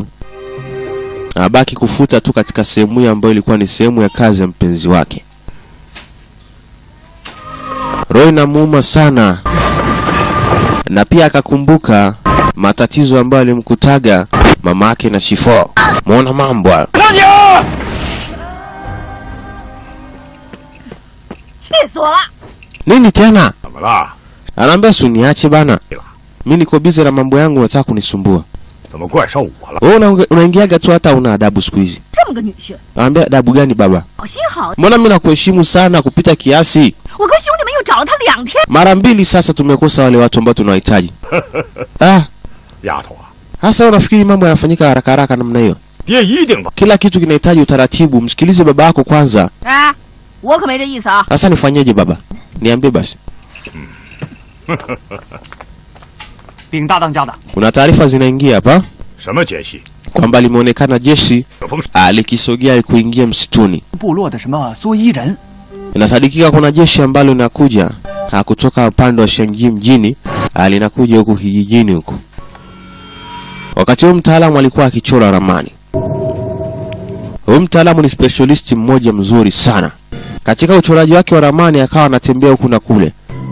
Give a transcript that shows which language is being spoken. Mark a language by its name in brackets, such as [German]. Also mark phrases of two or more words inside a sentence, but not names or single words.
[Swahili] Abaki kufuta tu katika sehemu hiyo ambayo ilikuwa ni sehemu ya kazi ya mpenzi wake. Roy inamuuma sana. Na pia akakumbuka matatizo ambayo alimkutaga mamake na Shifo. Muona mambo hayo. [Chinese] 气死我了！ [Swahili] Nini tena? [Chinese] 怎么了？ [Swahili] Anaambia usiniache bana. Mimi niko busy na mambo yangu, nataka kunisumbua. [Chinese] 怎么怪上我了？ [Swahili] Wewe unaingiaga tu hata una adabu siku hizi. [Chinese] 这么个女婿， [Swahili] Anaambia adabu gani baba? [Chinese] 好心好， [Swahili] Mbona mimi nakuheshimu sana kupita kiasi? [Chinese] 我跟兄弟们又找了他2天。 [Swahili] Mara mbili sasa tumekosa wale watu ambao tunawahitaji. [Chinese] 丫头啊， [Swahili] Hasa unafikiri mambo yanafanyika haraka haraka namna hiyo? [Chinese] 爹一定把 [Swahili] Kila kitu kinahitaji utaratibu. Msikilize baba yako kwanza. [Chinese] 哎，我可没这意思啊！ [Swahili] Sasa nifanyeje baba? Niambie basi. [Chinese] 禀大当家的， [Swahili] Kuna taarifa zinaingia hapa [Chinese] 什么奸细？ [Swahili] kwamba limeonekana jeshi [Chinese] 有风 [Swahili] likisogea kuingia msituni. [Chinese] 部落的什么蓑衣人， [Swahili] Inasadikika kuna jeshi ambalo linakuja kutoka upande wa Shanji mjini, linakuja huku kijijini huku. Wakati huo mtaalamu alikuwa akichora ramani. Huyu mtaalamu ni specialist mmoja mzuri sana. Katika uchoraji wake wa ramani akawa anatembea huku na kule.